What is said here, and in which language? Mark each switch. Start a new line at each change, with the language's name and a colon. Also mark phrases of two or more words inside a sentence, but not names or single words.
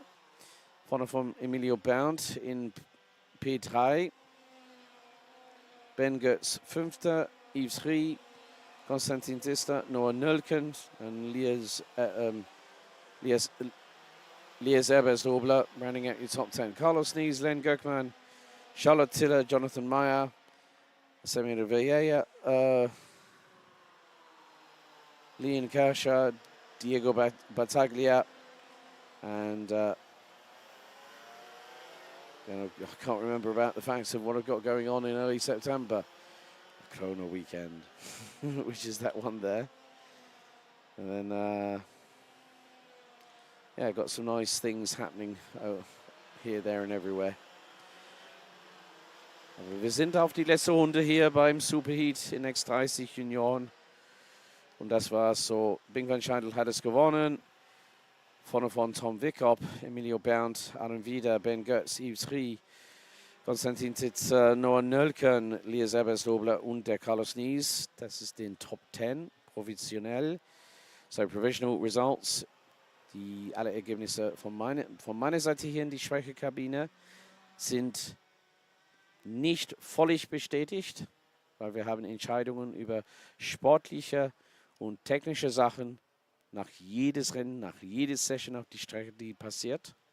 German: Vorne von Emilio Bernd in P3.
English: Ben Götz 5. Yves Rie, Konstantin Tista, Noah Nölken und Lies Ebersdobler rounding out your top 10. Carlos Nees, Len Gökman, Charlotte Tiller, Jonathan Meyer, Samir Vieira, Leon Kasha, Diego Battaglia, and I can't remember about the facts of what I've got going on in early September. The Corona weekend, which is that one there. And then, yeah, got some nice things happening here, there, and everywhere.
German: Aber wir sind auf die letzte Runde hier beim Superheat in X30 Junioren. Und das war's so. Bink van Schijndel hat es gewonnen. Vorne von Tom Wickop, Emilio Bernd, Aaron Wieder, Ben Götz, Yves Rie, Konstantin Titz, Noah Nölken, Lies Ebersdobler und der Carlos Nies. Das ist den Top 10 provisionell.
English: So, provisional results.
German: Alle Ergebnisse von meiner Seite hier in die Sprecherkabine sind nicht völlig bestätigt, weil wir haben Entscheidungen über sportliche und technische Sachen nach jedes Rennen, nach jeder Session auf die Strecke, die passiert.